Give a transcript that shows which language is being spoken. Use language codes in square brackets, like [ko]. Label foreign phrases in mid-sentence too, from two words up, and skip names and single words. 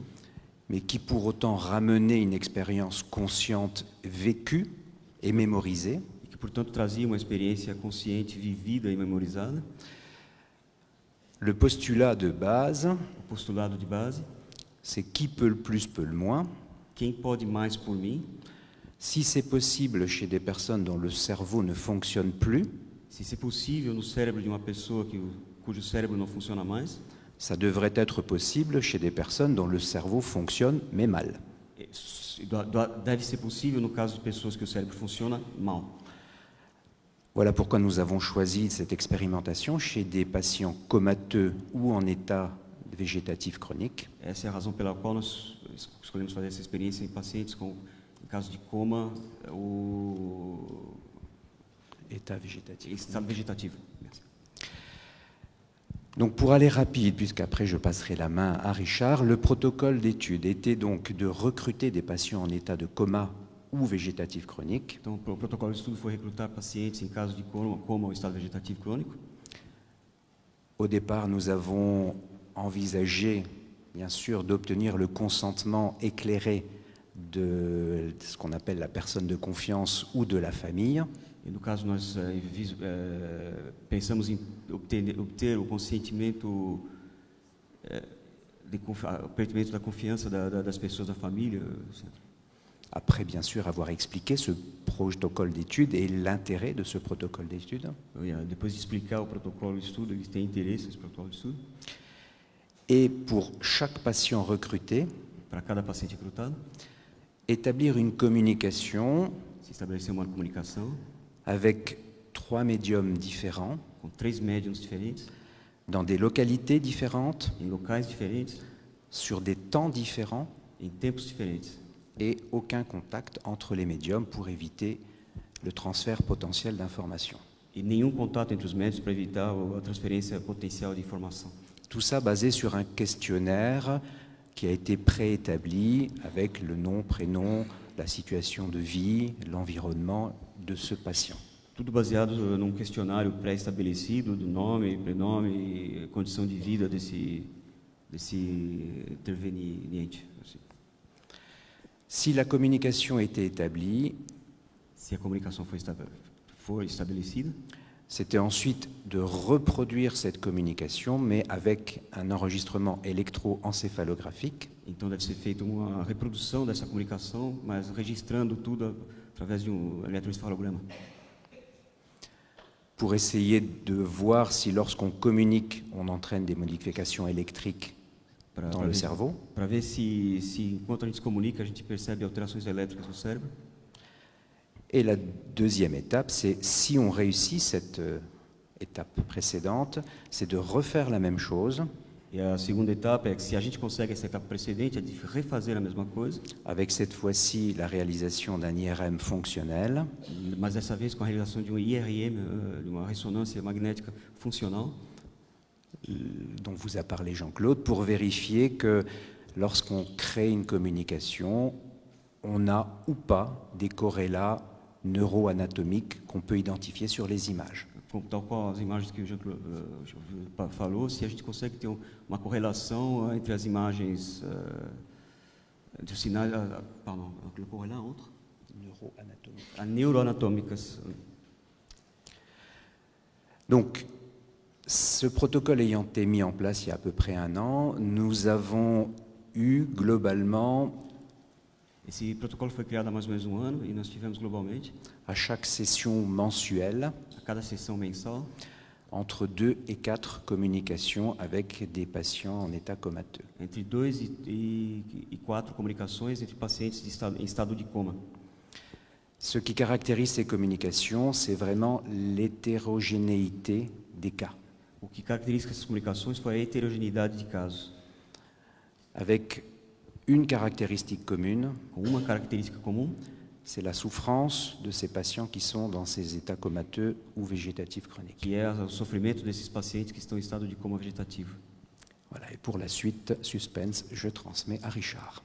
[fr] mais qui pour autant ramenaient une expérience consciente vécue et mémorisée. [pt] e que portanto trazia uma experiência consciente, vivida e memorizada. [fr] Le postulat de base, [pt] O postulado de base: [fr] c'est qui peut le plus, peut le moins. [pt] quem pode mais por mim? [fr] Si c'est possible chez des personnes dont le cerveau ne fonctionne plus, [pt] Se isso é possível no cérebro de uma pessoa cujo cérebro não funciona mais, [fr] ça devrait être possible chez des personnes dont le cerveau fonctionne mais mal. [pt] deve ser possível no caso de pessoas que o cérebro funciona mal. [fr] Voilà pourquoi nous avons choisi cette expérimentation chez des patients comateux ou en état végétatif chronique. [pt] Essa é a razão pela qual nós escolhemos fazer essa experiência em pacientes em caso de coma ou [fr] État végétatif. [pt] estado vegetativo. Merci. [fr] Donc pour aller rapide, puisqu'après je passerai la main à Richard, le protocole d'étude était donc de recruter des patients en état de coma ou végétatif chronique. [pt] Então, o protocolo de estudo foi recrutar pacientes em caso de coma ou estado vegetativo crônico. [fr] Au départ, nous avons envisagé, bien sûr, d'obtenir le consentement éclairé de ce qu'on appelle la personne de confiance ou de la famille. [pt] E no caso nós pensamos em obter o consentimento, o pertencimento da confiança das pessoas da família. [fr] Après, bien sûr, avoir expliqué ce protocole d'étude et l'intérêt de ce protocole d'étude. [pt] Depois de explicar o protocolo de estudo, eles têm interesse nesse protocolo de estudo. [fr] Et pour chaque patient recruté, [pt] Para cada paciente recrutado, [fr] établir une communication [pt] se estabeleceu uma comunicação [fr] avec 3 médiums différents, [pt] com 3 médiums diferentes, [fr] dans des localités différentes, [pt] em locais diferentes, [fr] sur des temps différents, [pt] em tempos diferentes. [fr] et aucun contact entre les médiums pour éviter le transfert potentiel d'informations. [pt] E nenhum contato entre os médiums para evitar a transferência potencial de informação. [fr] Tout ça basé sur un questionnaire qui a été préétabli avec le nom, prénom, la situation de vie, l'environnement de ce patient. [pt] Tudo baseado num questionário pré-estabelecido do nome, prenome e condição de vida desse interveniente. Assim. [fr] Si la communication était établie, [pt] Se a comunicação for estabelecida, [fr] c'était ensuite de reproduire cette communication, mais avec un enregistrement électroencéphalographique [pt] então deve ser feita uma reprodução dessa comunicação, mas registrando tudo através de eletroencefalograma, [fr] pour essayer de voir si lorsqu'on communique, on entraîne des modifications électriques dans le cerveau. [pt] para ver se enquanto a gente se comunica, a gente percebe alterações elétricas no cérebro. [fr] Et la deuxième étape, c'est si on réussit cette étape précédente, c'est de refaire la même chose [pt] E a segunda etapa é que se a gente consegue essa etapa precedente, é de refazer a mesma coisa, [fr] avec cette fois-ci la réalisation d'un IRM fonctionnel, [pt] mas dessa vez com a realização de um IRM, de uma ressonância magnética funcional, [fr] dont vous a parlé Jean-Claude, pour vérifier que lorsqu'on crée une communication, on a ou pas des corrélats neuroanatomiques qu'on peut identifier sur les images. [pt] tal qual as imagens que o Jean falou, se a gente consegue ter uma correlação entre as imagens, entre os sinais, [fr] pardon, le corrélat entre neuroanatômicas. Donc, ce protocole ayant été mis en place il y a à peu près 1 an, nous avons eu globalement, [pt] Esse protocolo foi criado há mais ou menos 1 ano e nós tivemos globalmente, [fr] à chaque session mensuelle, [pt] a cada sessão mensal, [fr] entre 2 et 4 communications avec des patients en état comateux. [pt] entre 2 e 4 comunicações entre pacientes em estado de coma. [fr] Ce qui caractérise ces communications, c'est vraiment l'hétérogénéité des cas, [pt] O que caracteriza essas comunicações foi a heterogeneidade de casos, [fr] avec une caractéristique commune, [pt] com uma característica comum, [fr] c'est la souffrance de ces patients qui sont dans ces états comateux ou végétatifs chroniques. [pt] que é o sofrimento desses pacientes que estão em estado de coma vegetativo. [fr] Voilà, et pour la suite, suspense, je transmets à Richard.